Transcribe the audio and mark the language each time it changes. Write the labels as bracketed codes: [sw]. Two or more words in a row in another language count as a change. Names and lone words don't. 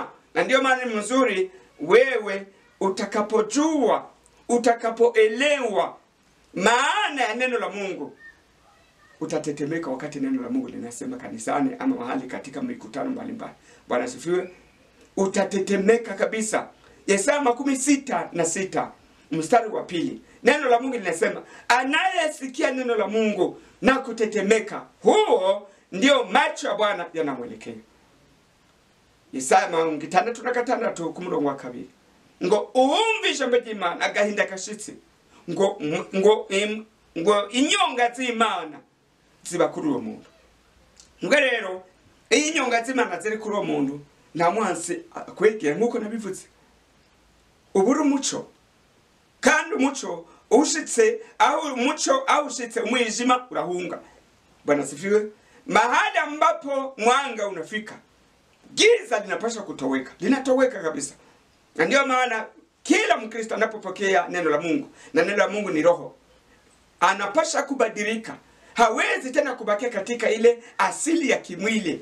[sw] Na ndio maana ni mzuri wewe utakapojua, utakapoelewa maana ya neno la Mungu, utatetemeka wakati neno la Mungu linasema kanisani ama mahali katika mikutano mbalimbali. Bwana sifiwe. Utatetemeka kabisa. Yesaya 66 mstari wa 2. Neno la Mungu linasema, anayesikia neno la Mungu na kutetemeka, huo ndio macho ya Bwana yanamwelekea. [rn] Yesaya 66 kumurongo wa 2. Ngo uumvisha mbedimana agahinda kashitsi. Ngo inyonga z'Imana ziba kuri uwo muntu. Ngo rero inyonga z'Imana ziri kuri uwo muntu nta mwansi akwegera nkuko nabivuze. Ubura umuco, kandi umuco ushitse aho umuco ushitse umwijima urahunga. [sw] Bwana sifiwe. Mahali ambapo mwanga unafika, giza linapaswa kutoweka, linatoweka kabisa. Na ndio maana kila Mkristo anapopokea neno la Mungu, na neno la Mungu ni roho, anapaswa kubadilika. Hawezi tena kubakia katika ile asili ya kimwili.